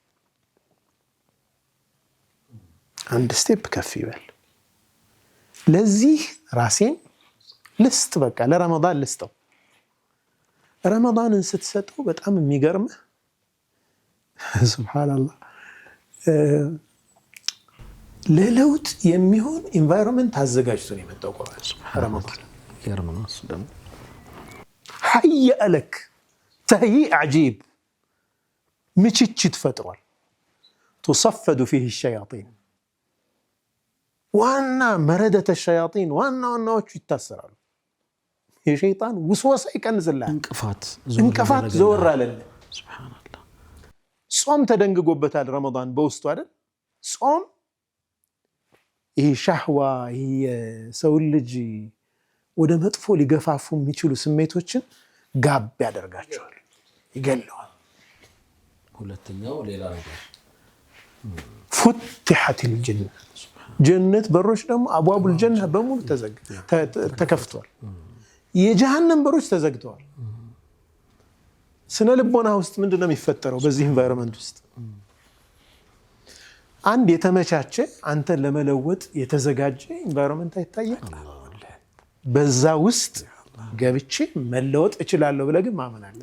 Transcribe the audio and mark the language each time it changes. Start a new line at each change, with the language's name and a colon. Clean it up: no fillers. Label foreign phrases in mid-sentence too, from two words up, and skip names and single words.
Amharic: አንድ ስቴፕ ከፍ ይበል። ለዚህ ራሴን ልስጥ፣ በቃ ለረመዳን ልስጠው። ረመዳንን ስትሰጠው በጣም የሚገርምህ ሱብሃንአላህ ለለውጥ የሚሆን ኢንቫይሮንመንት አዘጋጅቶ ነው የመጣው ቁርአን። ረመዳን የረመዳን ደግሞ
Arabic: حيأ لك تهيئ عجيب
Amharic: ምችችት ፈጥሯል።
Arabic: تصفد فيه الشياطين
Amharic: ዋና
Arabic: مردة الشياطين
Amharic: ዋናዎቹ ይታሰራሉ። የሸይጣን ውስወሳ ይቀንዝላል። እንቅፋት ዘወር አለለ። ሱብሃንአላህ። ጾም ተደንግጎበታል ረመዳን በውስጡ አይደል? ጾም ይሄ ሻህዋ ይሄ ሰው ልጅ ወደ መጥፎ ሊገፋፉ የሚችሉ ስሜቶችን ጋብ ያደርጋቸዋል፣ ይገለዋል። ሁለተኛው ሌላ ነገር
Arabic: فتحت الجنة
Amharic: ጀነት በሮች ደግሞ
Arabic: أبواب الجنة
Amharic: በሙሉ ተከፍተዋል። የጀሃነም በሮች ተዘግተዋል። ስነ ልቦና ውስጥ ምንድነው የሚፈጠረው? በዚህ ኢንቫይሮንመንት ውስጥ አንድ የተመቻቸ አንተን ለመለወጥ የተዘጋጀ ኢንቫይሮንመንት አይታየም። በዛ ውስጥ ገብቼ መለወጥ እችላለሁ ብለህ ግን ማመን አለ።